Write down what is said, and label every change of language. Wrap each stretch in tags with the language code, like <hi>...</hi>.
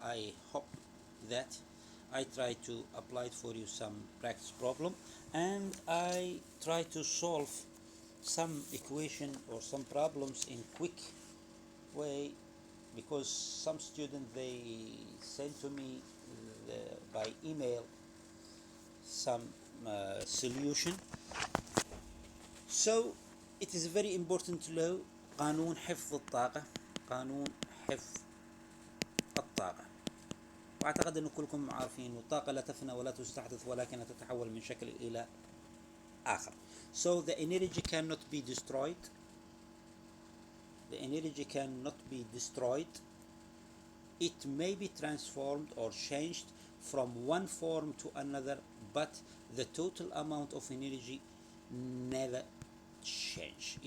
<en>I hope that I try to apply for you some practice problem, and I try to solve some equation or some problems in quick way, because some students they send to me by email some solution. So it is very important to know</en> <ar>قانون حفظ الطاقة، قانون حفظ الطاقة. وأعتقد أن كلكم عارفين الطاقة لا تفنى ولا تستحدث ولكنها تتحول من شكل إلى آخر.</ar> <en>So the energy cannot be destroyed. The energy cannot be destroyed. It may be transformed or changed from one form to another, but the total amount of energy never change.</en>